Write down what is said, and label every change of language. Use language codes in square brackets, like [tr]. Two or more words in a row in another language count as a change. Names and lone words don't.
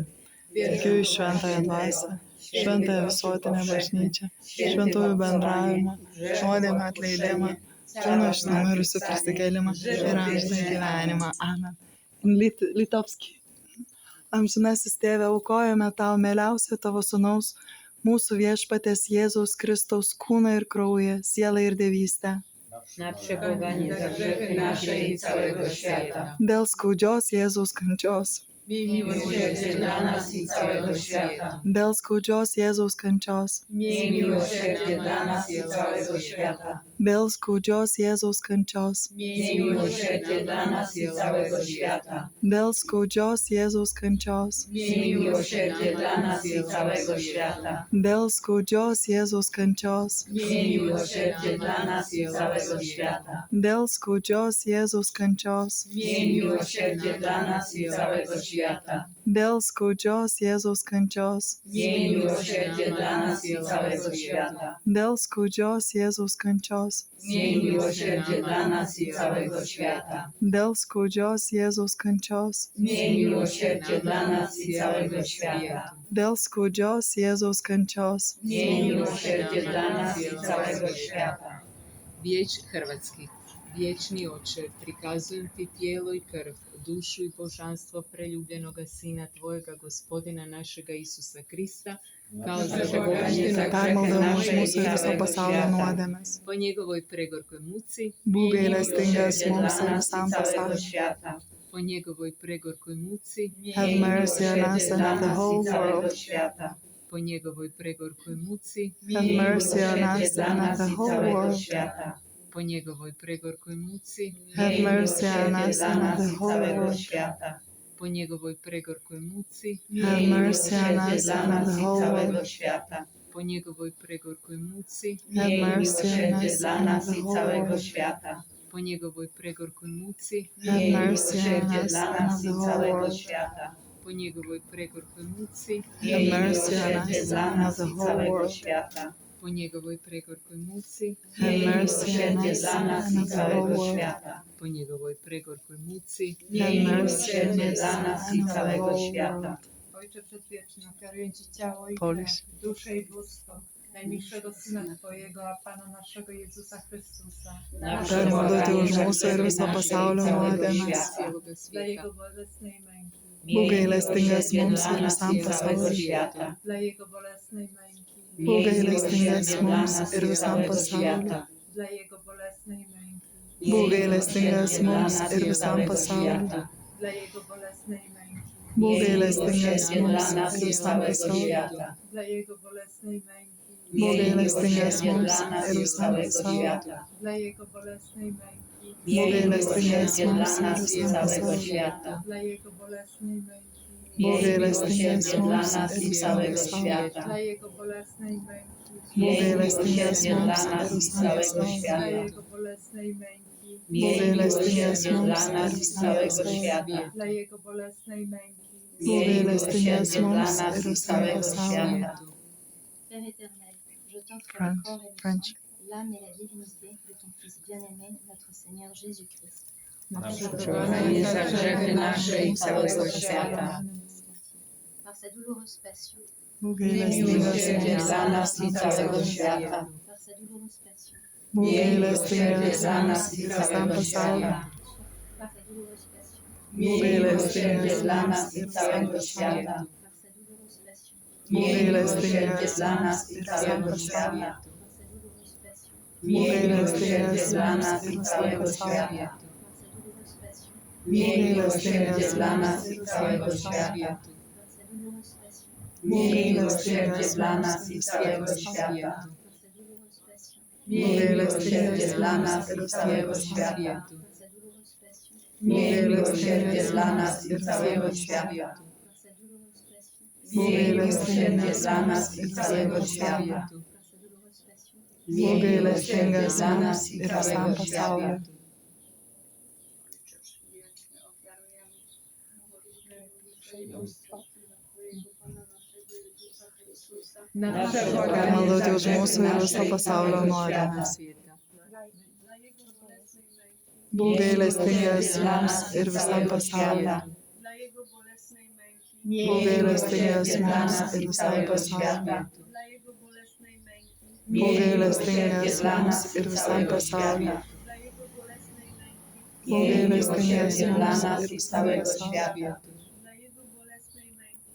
[lt] Tikiu į šventąją dvasią, šventąją visuotinę bažnyčią, šventųjų bendravimą, nuodėmių atleidimą, kūno iš numirusių prisikėlimą ir amžinąjį gyvenimą. Amen. Litovski. Amžinasis Tėve, aukojame tau mieliausio tavo sūnaus, mūsų viešpaties Jėzaus Kristaus kūną ir kraują, sielą ir dievystę. [pl] Na przebłaganie za grzechy nasze i całego świata. [lt] Dėl skaudžios Jėzaus kančios. [pl] Miej miłosierdzie dla nas i całego świata. [lt] Dėl skaudžios Jėzaus kančios. [pl] Miej miłosierdzie dla nas i całego świata. [lt] Dėl skaudžios Jėzaus kančios. [pl] Miej miłosierdzie dla nas i całego świata. [lt] Dėl skaudžios Jėzaus kančios. [pl] Miej miłosierdzie dla nas i całego świata. [lt] Dėl skaudžios Jėzaus kančios. [pl] Miej miłosierdzie dla nas i całego świata. [lt] Dėl skaudžios Jėzaus kančios. [pl] Miej miłosierdzie dla nas i całego świata. [lt] Dėl skaudžios Jėzaus kančios. [pl] Miej miłosierdzie dla nas i całego świata. [lt] Dėl skaudžios Jėzaus kančios. [pl] Miej miłosierdzie dla nas i całego świata. [lt] Dėl skaudžios Jėzaus kančios. [pl] Miej miłosierdzie dla nas i całego świata. [lt] Dėl skaudžios Jėzaus kančios. [pl] Miej miłosierdzie dla nas i całego świata. [hr] Vijeć hrvatski. Vječni Oče, prikazujem ti tijelo i krv, dušu i božanstvo preljubljenoga Sina Tvojega, Gospodina našega Isusa Krista, kao za [lt] Permaldavau už mūsų ir viso pasaulio nuodėmes. [hr] po njegovoj pregorkoj muci, [lt] Būk gailestingas mums ir visam pasauliu. [hr] po njegovoj pregorkoj muci, [en] Have mercy on us and on the whole world. [hr] po njegovoj pregorkoj muci, [en] Have mercy on us and on the whole world. [hr] po njegovoj pregorkoj muci, [en] Have mercy on us and on the whole world. [hr] po njegovoj pregorkoj muci, [en] Have mercy on us and on the whole world. [hr] po njegovoj pregorkoj muci, [en] Have mercy on us and on the whole world. [hr] po njegovoj pregorkoj muci, [en] Have mercy on us and on the whole world. [hr] po njegovoj pregorkoj muci, [en] Have mercy on us and on the whole world. [hr] po njegovoj pregorkoj muci, [en] Have mercy on us and on the whole world. [hr] po njegovoj pregorkoj muci, [en] Have mercy on us and on the whole world. [pl] Ojcze Przedwieczny, ofiaruję Ci ciało i Polish. krew, duszę i bóstwo najmilszego Syna Twojego, a Pana naszego Jezusa Chrystusa, [lt] Permaldauti už mūsų ir viso pasaulio nuodėmes. [hr] cijeloga [pl] dla [hr] svijeta, [pl] Jego bolesnej męki, [lt] Būk gailestingas mums ir visam pasauliu. [pl] dla Jego bolesnej męki, [lt] Būk gailestingas mums ir visam pasauliu. [pl] dla Jego bolesnej męki, [lt] Būk gailestingas mums ir visam pasauliu. [pl] dla Jego bolesnej męki, [lt] Būk gailestingas mums ir visam pasauliu. [pl] dla Jego bolesnej męki, [lt] Būk gailestingas mums ir visam pasauliu. [pl] dla Jego bolesnej męki, [lt] Būk gailestingas mums ir visam pasauliu. [pl] dla Jego bolesnej męki, Błogosławiony jest miłosierdzie dla Jezus, nas i całego świata. dla Jego bolesnej męki, Błogosławiony jest Miłosierdzie dla Jezus, nas i Jerusalem całego Sławy. dla świata. Jego bolesnej męki, Miłosierdzie dla nas i całego świata. dla Jego bolesnej męki, Miłosierdzie dla nas i całego świata. [fr] Père éternel, je t'offre French, le corps et le French. sang, l'âme et la divinité de ton Fils bien-aimé, notre Seigneur Jésus-Christ. [pl] Przeprowadzenie za grzechy nasze i całego świata. [fr] Par sa douloureuse passion, [pl] Miłosierdzie dla nas i całego świata. [fr] par sa douloureuse passion, [pl] Miłosierdzie dla nas i całego świata. [fr] par sa douloureuse passion, [pl] Miłosierdzie dla nas i całego świata. [fr] par sa douloureuse passion, [pl] Miłosierdzie dla nas i całego świata. [fr] par sa douloureuse passion, [pl] Miłosierdzie dla nas i całego świata. [fr] par sa douloureuse passion, [pl] Miłosierdzie dla nas i całego świata. [fr] par sa douloureuse passion, [pl] Miłosierdzie dla nas i całego świata. [fr] par sa douloureuse passion, [pl] Miłosierdzie dla nas i całego świata. [fr] par sa douloureuse passion, [pl] Miłosierdzie dla nas i całego świata. [fr] par sa douloureuse passion, [pl] Miłosierdzie dla nas i całego świata. [fr] par sa douloureuse passion, [pl] Miłosierdzie dla nas i całego świata. nasze [lt] Maloti už mūsų ir viso pasaulio nuodėmes. Būk gailestingas mums ir visam pasauliu. [pl] dla Jego bolesnej męki, [lt] Būk gailestingas mums ir visam pasauliu. [pl] dla Jego bolesnej męki, [lt] Būk gailestingas mums ir visam pasauliu. [pl] dla Jego bolesnej męki, [lt] Būk gailestingas [pl] Dla [lt] mums [pl] nas [lt] ir [pl] i [lt] visam [pl] całego [lt] pasauliu. [pl] świata. dla Jego bolesnej męki,